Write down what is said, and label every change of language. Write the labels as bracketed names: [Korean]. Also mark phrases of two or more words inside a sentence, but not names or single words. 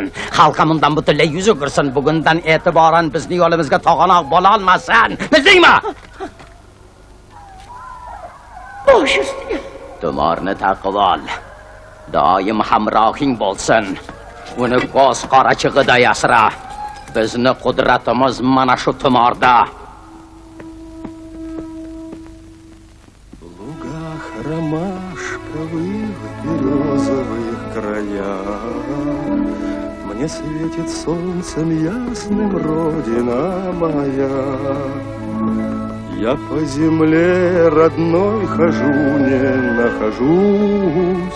[Uzbek] Xalqim undan butunlay yuz o'girsin. Bugundan e'tiboran bizni yo'limizga to'g'anoq bo'la olmasin. Bildingmi? Bosh ustiga. Tumorni taqib ol. Doim hamrohing bo'lsin. Uni ko'z qorachig'ida yasira. Bizni qudratimiz mana shu tumorda. [Russian] Ромашковых березовых краях мне светит солнцем ясным родина моя. Я по земле родной хожу, не нахожусь.